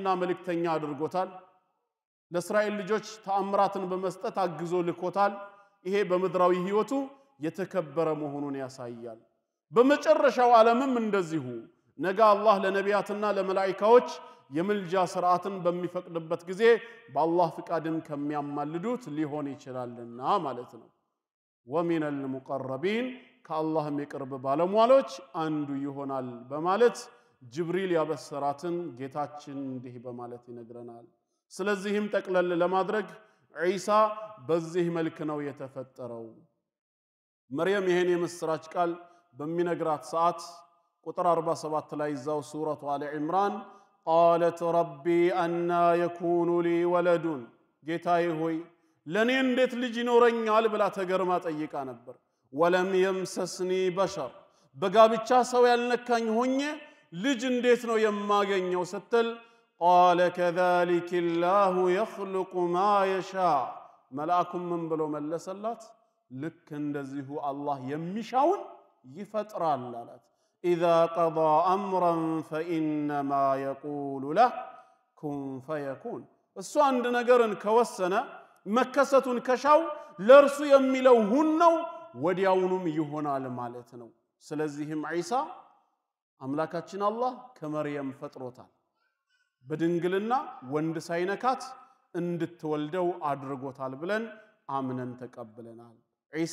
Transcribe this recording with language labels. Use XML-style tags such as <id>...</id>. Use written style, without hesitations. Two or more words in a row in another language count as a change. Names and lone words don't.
<am>መልእክተኛ አድርጎታል ለእስራኤል ልጆች ተአምራትን በመስጠት አግዞ ልኮታል ይሄ በመድራዊ ህይወቱ የተከበረ መሆኑን ያሳያል በመጨረሻው ዓለምም እንደዚሁ ነገ አላህ ለነቢያትና ለመላእክቶች የምልጃ ሥርዓትን በሚፈቅድበት ጊዜ በአላህ ፍቃድም ከሚያማልዱት ሊሆን ይችላልና ማለት ነው</am> <ar>ومن المقربين</ar> <am>ከአላህም የቅርብ ባለሟሎች አንዱ ይሆናል በማለት ጅብሪል ያበሰራትን ጌታችን እንዲህ በማለት ይነግረናል ስለዚህም ጠቅለል ለማድረግ ዒሳ በዚህ መልክ ነው የተፈጠረው መርየም ይሄን የምስራች ቃል በሚነግራት ሰዓት ቁጥር 47 ላይ ዛው ሱረቱ አለ ኢምራን</am> <ar>قالت ربي أن يكون لي ولد</ar> <am>ጌታዬ ሆይ ለኔ እንዴት ልጅ ይኖረኛል ብላ ተገርማ ጠይቃ ነበር</am> <ar>ولم يمسسني بشر</ar> <am>በጋብቻ ሰው ያልነካኝ ሆኜ ልጅ እንዴት ነው የማገኘው ስትል</am> <ar>قال كذلك الله يخلق ما يشاء</ar> <am>መልአኩም ምን ብሎ መለሰላት ልክ እንደዚሁ አላህ የሚሻውን ይፈጥራል አላት</am> <ar>إذا قضى أمرا فإنما يقول له كن فيكون</ar> <am>እሱ አንድ ነገርን ከወሰነ መከሰቱን ከሻው ለርሱ የሚለው ሁን ነው ወዲያውኑም ይሆናል ማለት ነው ስለዚህም ዒሳ አምላካችን አላህ ከመርየም ፈጥሮታል በድንግልና ወንድ ሳይነካት እንድትወልደው አድርጎታል ብለን አምነን ተቀበለናል ዒሳ</am>